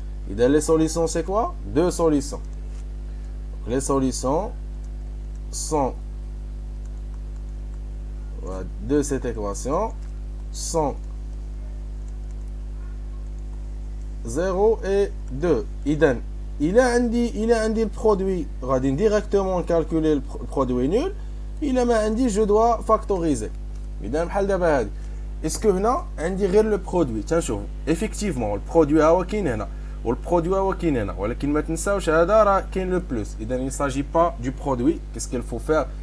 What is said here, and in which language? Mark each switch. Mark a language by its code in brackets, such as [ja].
[fr] Et dans les solutions c'est quoi? Deux solutions. Donc, les solutions sont de cette équation sont 0 et 2. إذن il a [ar] عندي [fr] le produit, [ar] غادي [fr] directement calculer le produit nul. Il a dit je dois factoriser. [ar] إذن بحال دابا هادي. Est-ce que هنا عندي غير le produit؟ تنشوف [fr] effectivement le produit [ar] هو كاين هنا والproduit هو كاين هنا, ولكن ما تنساوش هذا راه كاين le plus. [fr] إذن il ne s'agit pas du produit. Qu'est-ce qu'il faut faire?